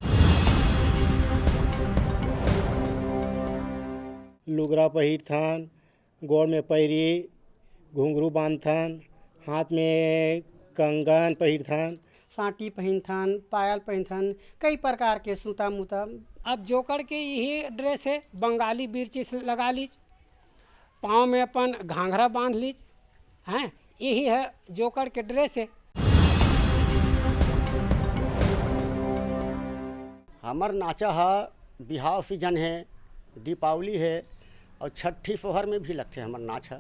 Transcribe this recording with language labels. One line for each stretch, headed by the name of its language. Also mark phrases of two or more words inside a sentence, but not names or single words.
Chhattisgarhi: लुगरा पहिरथन, गोड़ में पैरी घुंघरू बांधथन, हाथ में कंगन पहिरथन, साटी पहनथन, पायल पहनथन, कई प्रकार के सूता मूता। अब जोकर के यही ड्रेस है, बंगाली बिरची लगा लीज, पाँव में अपन घाघरा बांध लीज, हैं यही है जोकर के ड्रेस है। हमार नाचा है बिहाव सीजन है, दीपावली है और छठी सोहर में भी लगते हमार नाच है।